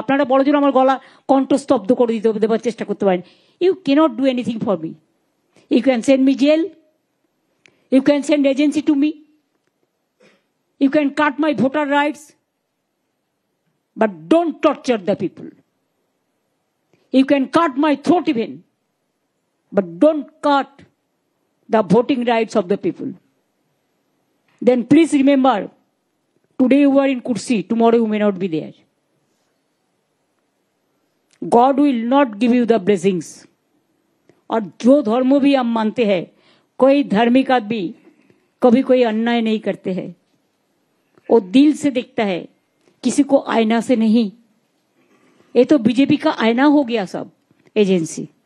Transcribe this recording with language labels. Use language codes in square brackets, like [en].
[bn] আপনারা বড় জোর আমার গলা কণ্ঠস্তব্ধ করে দেওয়ার চেষ্টা করতে পারেন। [en] You cannot do anything for me. You can send me jail, you can send agency to me, you can cut my voter rights, but don't torture the people. You can cut my throat even, but don't cut the voting rights of the people. Then please remember, today you are in Kursi, tomorrow you may not be there. God will not give you the blessings. [hi] और जो धर्म भी हम मानते हैं, कोई धार्मिक आदमी कभी कोई अन्याय नहीं करते हैं, वो दिल से देखता है, किसी को आईना से नहीं। ये तो बीजेपी का आईना हो गया सब एजेंसी।